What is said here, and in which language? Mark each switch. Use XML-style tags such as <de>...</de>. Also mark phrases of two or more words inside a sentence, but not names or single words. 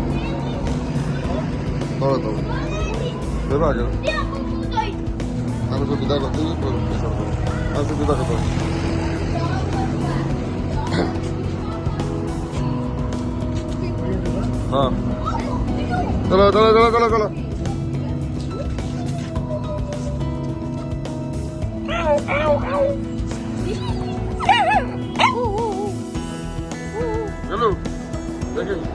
<pt>Bora, então. Vai, vai, cara. Vamos ajudar com tudo para começar. Vamos ajudar com tudo.</pt> <hi>हाँ चलो चलो चलो चलो चलो चलो देखिए</hi>